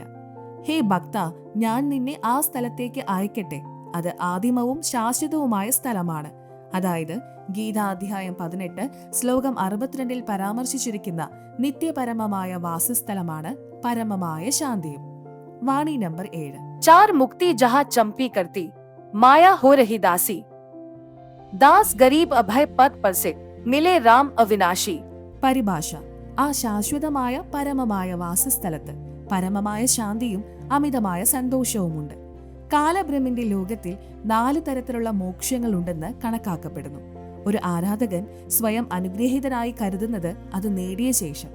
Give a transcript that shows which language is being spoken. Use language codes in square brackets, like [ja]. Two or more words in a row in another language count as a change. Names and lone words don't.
[ml] ഹേ ഭക്ത, ഞാൻ നിന്നെ ആ സ്ഥലത്തേക്ക് അയക്കട്ടെ. അത് ആദിമവും ശാശ്വതവുമായ സ്ഥലമാണ്. അതായത് ഗീതാധ്യായം 18 ശ്ലോകം 62 പരാമർശിച്ചിരിക്കുന്ന നിത്യപരമമായ വാസസ്ഥലമാണ് പരമമായ ശാന്തിയും. വാണി നമ്പർ 7. [hi] चार मुक्ति जहाँ चंपी करती, माया हो रही दासी, दास गरीब अभय पद पर से मिले राम अविनाशी. [ml] പരിഭാഷ: ആ ശാശ്വതമായ പരമമായ വാസസ്ഥലത്ത് പരമമായ ശാന്തിയും അമിതമായ സന്തോഷവുമുണ്ട്. കാലബ്രഹ്മിന്റെ ലോകത്തിൽ 4 തരത്തിലുള്ള മോക്ഷങ്ങളുണ്ടെന്ന് കണക്കാക്കപ്പെടുന്നു. ഒരു ആരാധകൻ സ്വയം അനുഗ്രഹീതനായി കരുതുന്നത് അത് നേടിയ ശേഷം.